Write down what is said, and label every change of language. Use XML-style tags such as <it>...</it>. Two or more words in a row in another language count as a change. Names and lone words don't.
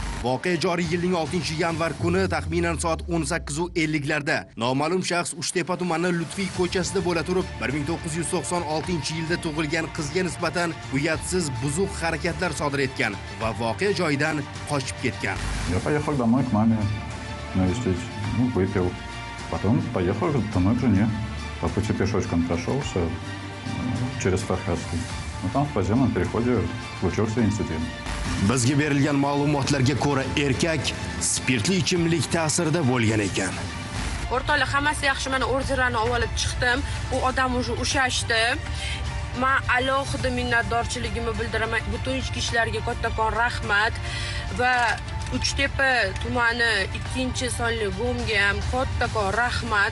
<uz>Voqea joriy yilning 6-yanvar kuni taxminan soat 18:50larda noma'lum shaxs Uchtepa tumani Lutfiy ko'chasida bo'la turib, 1996-yilda tug'ilgan qizga nisbatan uyatsiz buzuq harakatlar sodir etgan va voqea joyidan qochib ketgan.</uz> <ru>Я поехал домой к маме навестить, выпил. Потом поехал домой к жене. По пути пешочком прошелся через Farxatskiy. Там в подземном переходе случился инцидент.</ru> <uz>Bizga berilgan ma'lumotlarga ko'ra, erkak spirtli ichimlik ta'sirida bo'lgan ekan. O'rtoqlar, hammasi yaxshi, mana orderlarni olib chiqdim. U odam ushashdi. Men alohida minnatdorchiligimni bildiraman. Butun ichki ishlarga kattakon rahmat va Uchtepa tumani 2-sonli bo'mga ham kattakon rahmat.</uz>